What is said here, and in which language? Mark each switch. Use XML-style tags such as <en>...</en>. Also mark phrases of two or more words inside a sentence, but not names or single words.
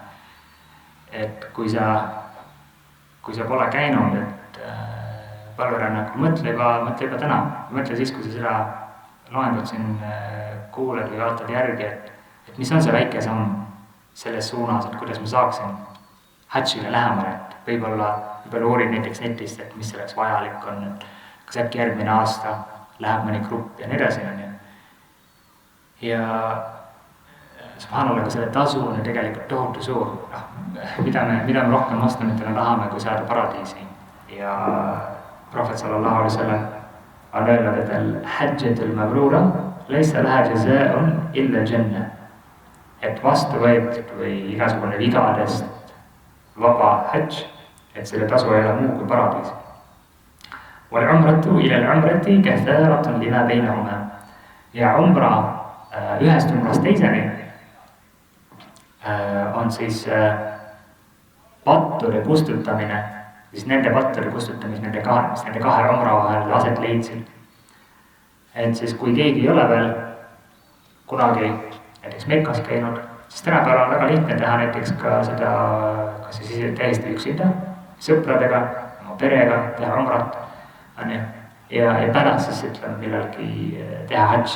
<et>Et kui sa pole käinud, et palverännakul, mõtle juba täna, mõtle siis, kui sa seda loengut siin kuuled või vaatad järgi, et mis on see väike samm selles suunas, et kuidas ma saaksin hadžile lähemale, et võib-olla uurid näiteks netist, et mis selleks vajalik on, et kas äkki järgmine aasta läheb mõni grupp ja nii edasi on ju. Ja subhanallah, ka selle tasu on tegelikult tohutu suur, mida me rohkem moslemitele tahame, kui saada paradiisi. Ja Prohvet</et> <ar>صلى الله عليه وسلم</ar> <et>on öelnud, et</et> <ar>الحجة المبرورة ليس لها جزاء إلا الجنة.</ar> <et>Et vastu võetud või igasugune vigadest vaba hadž, et selle tasu ei ole muu kui paradiis.</et> <ar>والعمرة إلى العمرة كفارة لما بينهما.</ar> <et>Ja umra ühest umrast teiseni on siis pattude kustutamine, siis nende pattude kustutamist nende kahe umra vahel aset leidsid. Et siis kui keegi ei ole veel kunagi näiteks Mekas käinud, siis tänapäeval on väga lihtne teha näiteks ka seda, kas siis täiesti üksinda, sõpradega, oma perega, teha umrat, ja pärast siis ütleme millalgi teha hadži.</et>